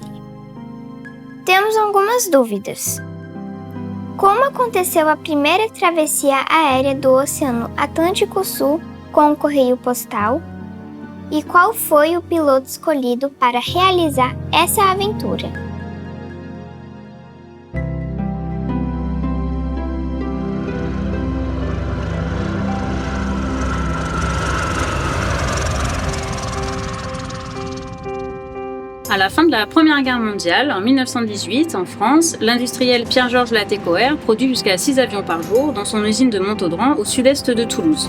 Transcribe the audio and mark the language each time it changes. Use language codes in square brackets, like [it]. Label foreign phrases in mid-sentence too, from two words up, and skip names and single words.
[pt] Temos algumas dúvidas. Como aconteceu a primeira travessia aérea do Oceano Atlântico Sul com o correio postal? E qual foi o piloto escolhido para realizar essa aventura? [fr] À la fin de la Première Guerre mondiale, en 1918, en France, l'industriel Pierre-Georges Latécoère produit jusqu'à 6 avions par jour dans son usine de Montaudran, au sud-est de Toulouse.